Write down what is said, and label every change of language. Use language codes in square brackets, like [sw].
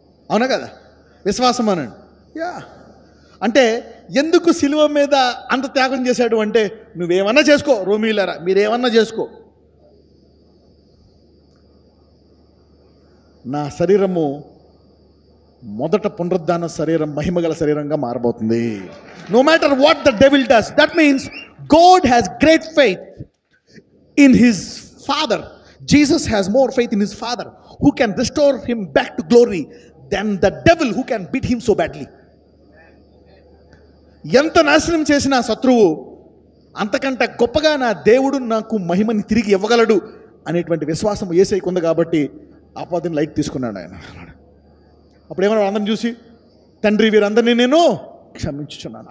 [te] అవునా కదా? విశ్వాసం అనండి. యా, అంటే ఎందుకు సిలువ మీద అంత త్యాగం చేశాడు అంటే, నువ్వేమన్నా చేసుకో రోమీలరా, మీరేమన్నా చేసుకో, నా శరీరము మొదట పునరుద్ధాన శరీరం మహిమగల శరీరంగా మారబోతుంది. [en] No matter what the devil does. That means God has great faith in his father. Jesus has more faith in his father who can restore him back to glory than the devil who can beat him so badly. [te] ఎంత నాశనం చేసిన శత్రువు అంతకంటే గొప్పగా నా దేవుడు నాకు మహిమని తిరిగి ఇవ్వగలడు అనేటువంటి విశ్వాసం యేసయ్యకు ఉంది కాబట్టి అపవాదిని లైట్ తీసుకున్నాడు ఆయన. అప్పుడు ఏమన్నా అందరిని చూసి, తండ్రి వీరందరినీ నేను క్షమించుచున్నాను.